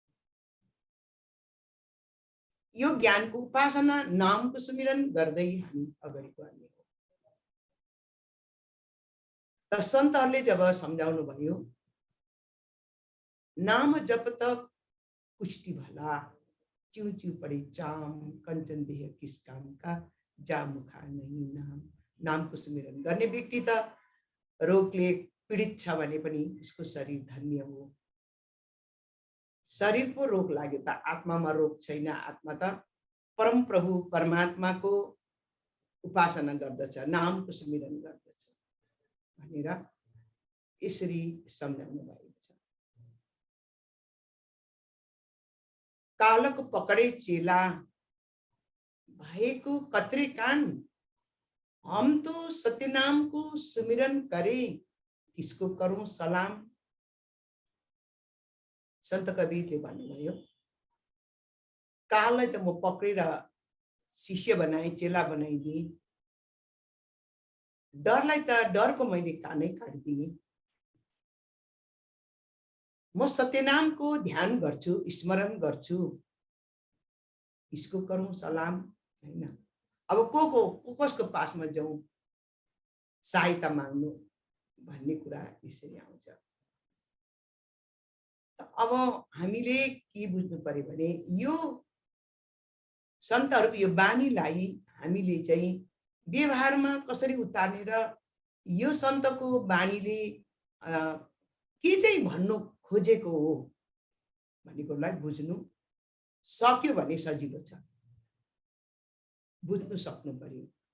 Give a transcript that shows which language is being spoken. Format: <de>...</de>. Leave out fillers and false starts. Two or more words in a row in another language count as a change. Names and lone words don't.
<ne>यो ज्ञानको उपासना नामको सुमिरन गर्दै हामी अगाडि बढ्ने हो। त सन्तहरूले जब सम्झाउनु भयो,</ne> <hi>नाम जप त कुष्टी भला, च्यू च्यू पड़े चाम, कंचन देह किस काम का, जा मुखा नहीं नाम।</hi> <ne>नामको सुमिरन गर्ने व्यक्ति त रोगले पीडित छ भने पनि उसको शरीर धन्य हो। शरीर पो रोग लाग्यो त आत्मामा रोग छैन। आत्मा त परम प्रभु परमात्माको उपासना गर्दछ, नामको सुमिरन गर्दछ भनेर यसरी सम्झाउनु भएको छ।</ne> <hi>कालको पकडे चेला भएको कत्रे कान, हम तो सत्यनाम को सुमिरन करे, किसको करूं सलाम।</hi> <ne>संत कबीरले भन्नुभयो, काललाई त म पक्रेर शिष्य बनाए, चेला बनाइदिए, डरलाई त डरको मैले कानै काटिदिए। म सत्यनामको ध्यान गर्छु, स्मरण गर्छु,</ne> <hi>इसको करूं सलाम।</hi> <ne>हैन, अब कसको पासमा जाउँ सहायता माग्नु भन्ने कुरा यसरी आउँछ। अब हामीले के बुझ्नु पर्यो भने यो सन्तहरूको यो बानीलाई हामीले चाहिँ व्यवहारमा कसरी उतार्ने र यो सन्तको बानीले के चाहिँ भन्नु खोजेको हो भन्ने कुरालाई बुझ्नु सक्यो भने सजिलो छ, बुझ्नु सक्नु पर्यो।</ne>